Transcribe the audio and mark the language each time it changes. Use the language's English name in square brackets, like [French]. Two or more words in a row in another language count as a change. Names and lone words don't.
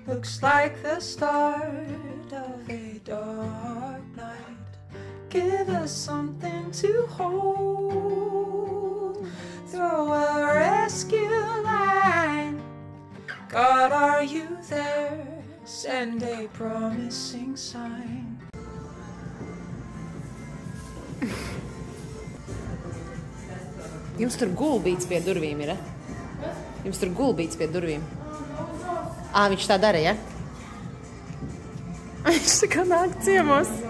[English] Looks like the start of a dark night. Give us something to hold. Throw a rescue line. God, are you there? Send a promising sign. [Latvian] Jums tur gulbīts pie durvīm ir, Jums tur gulbīts pie durvīm. Viņš tā dara, ja? Viņš tā kā nāk ciemos.